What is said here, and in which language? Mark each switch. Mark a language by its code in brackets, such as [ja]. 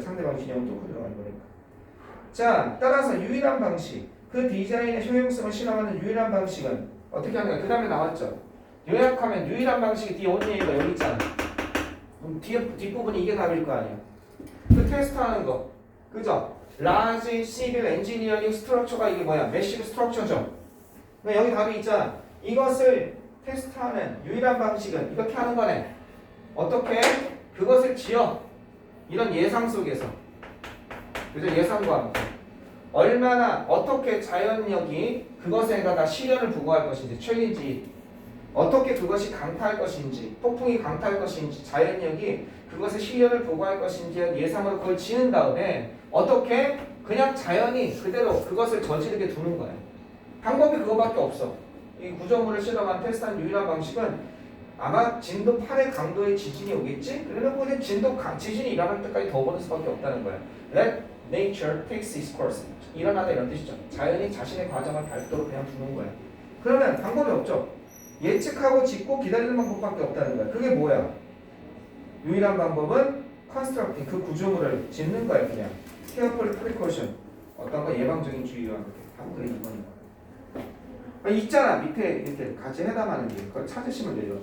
[ko] 상대방 진영을 뚫고 들어가는 거니까. 자, 따라서 유일한 방식. 그 디자인의 효용성을 실험하는 유일한 방식은 어떻게 하는가? 그 다음에 나왔죠. 요약하면 유일한 방식이 뒤에 온 얘기가 여기 있잖아. 뒷부분이 이게 답일 거 아니야. 그 테스트하는 거. 그죠? Large Civil Engineering Structure가 이게 뭐야? Massive Structure죠. 여기 답이 있잖아. 이것을 테스트하는 유일한 방식은 이렇게 하는 거네. 어떻게? 그것을 지어. 이런 예상 속에서. 그죠? 예상과 함께. 얼마나 어떻게 자연력이 그것에다가 시련을 부과할 것인지, 챌린지 어떻게 그것이 강타할 것인지, 폭풍이 강타할 것인지, 자연력이 그것에 시련을 부과할 것인지 예상으로 그걸 지은 다음에 어떻게 그냥 자연이 그대로 그것을 저지르게 두는 거예요. 방법이 그거밖에 없어. 이 구조물을 실험한 테스트한 유일한 방식은 아마 진도 8의 강도의 지진이 오겠지? 그래놓고 그냥 지진이 일어날 때까지 더 보는 수밖에 없다는 거야. [en] Let nature takes its course. [ko] 일어나다 이런 뜻이죠. 자연이 자신의 과정을 밟도록 그냥 두는 거야. 그러면 방법이 없죠. 예측하고 짓고 기다리는 방법밖에 없다는 거야. 그게 뭐야? 유일한 방법은 constructing 그 구조물을 짓는 거예요. 그냥 [en] careful precaution [ko] 어떤 거 예방적인 주의와 하고 그래 이거는 있잖아 밑에 이렇게 같이 해당하는 게 그걸 찾으시면 돼요.